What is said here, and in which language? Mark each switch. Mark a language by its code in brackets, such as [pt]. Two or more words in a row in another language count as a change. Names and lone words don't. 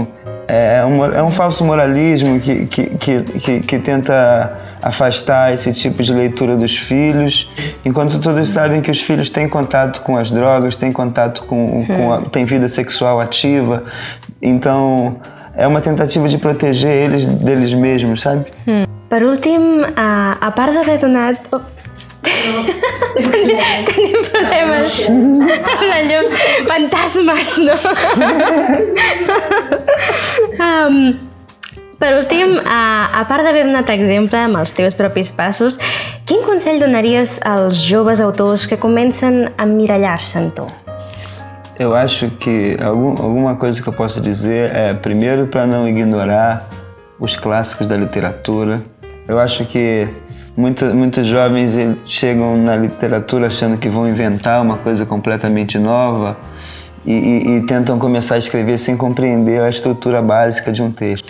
[pt] É um falso moralismo que tenta afastar esse tipo de leitura dos filhos, enquanto todos sabem que os filhos têm contato com as drogas, têm contato têm vida sexual ativa, então é uma tentativa de proteger eles deles mesmos, sabe? [ca] Per últim, a part d'haver donat... Tenim problemes amb la llum. Fantasmes, no? Per últim, a part d'haver donat exemple amb els teus propis passos, quin consell donaries als joves autors que comencem a emmirallar-se en tu? [pt] Eu acho que alguma coisa que eu posso dizer é, primeiro, para não ignorar os clássicos da literatura. Eu acho que muitos jovens chegam na literatura achando que vão inventar uma coisa completamente nova e tentam começar a escrever sem compreender a estrutura básica de um texto.